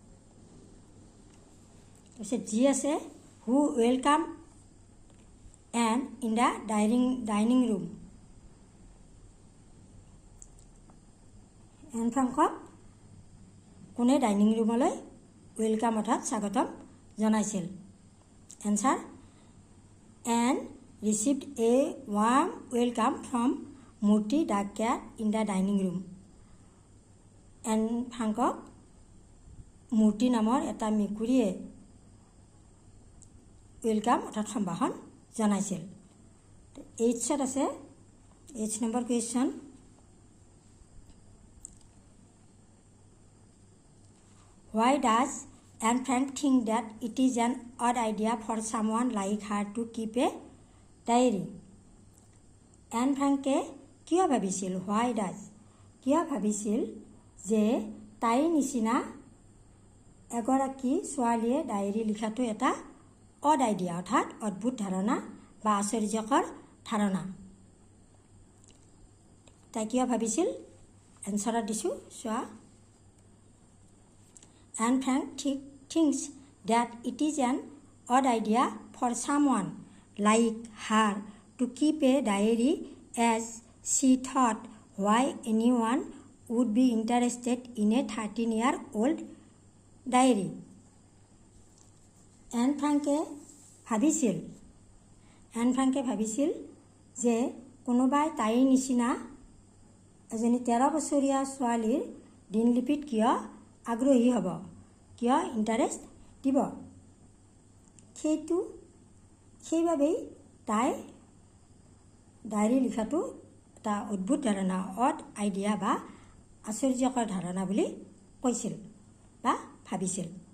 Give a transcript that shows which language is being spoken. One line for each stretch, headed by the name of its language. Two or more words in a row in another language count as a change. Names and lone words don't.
Assamese: তাৰপিছত জি আছে
English: who welcome Anne in the dining room.
Assamese: এন ফ্ৰেংকক কোনে ডাইনিং ৰুমলৈ ৱেলকাম অৰ্থাৎ স্বাগতম জনাইছিল?
English: answer Anne received a warm welcome from Murti the cat in the dining room.
Assamese: এন ফ্ৰেংকক মূৰ্তি নামৰ এটা মেকুৰীয়ে ৱেলকাম অৰ্থাৎ সম্ভাষণ জনাইছিল। এইচত আছে এইচ নম্বৰ কুৱেশ্যন
English: Why does Anne Frank think that it is an odd idea for someone like her to keep a diary?
Assamese: এন ফ্ৰেংকে কিয় ভাবিছিল?
English: why does
Assamese: কিয় ভাবিছিল যে তাইৰ নিচিনা এগৰাকী ছোৱালীয়ে ডায়েৰী লিখাটো এটা
English: odd idea
Assamese: অৰ্থাৎ অদ্ভুত ধাৰণা বা আশ্চৰ্যকৰ ধাৰণা। তাই কিয় ভাবিছিল? এনচাৰত দিছোঁ চোৱা।
English: Anne Frank thinks that it is an odd idea for someone like her to keep a diary as she thought why anyone would be interested in a 13-year-old diary.
Assamese: এন ফ্ৰেংকে ভাবিছিল যে কোনোবাই তাইৰ নিচিনা এজনী 13 বছৰীয়া ছোৱালীৰ দিনলিপিত কিয় আগ্ৰহী হ'ব, কিয় ইণ্টাৰেষ্ট দিব। সেইবাবেই তাই ডায়েৰী লিখাটো এটা অদ্ভুত ধাৰণা
English: odd idea
Assamese: বা আশ্চৰ্যকৰ ধাৰণা বুলি কৈছিল বা ভাবিছিল।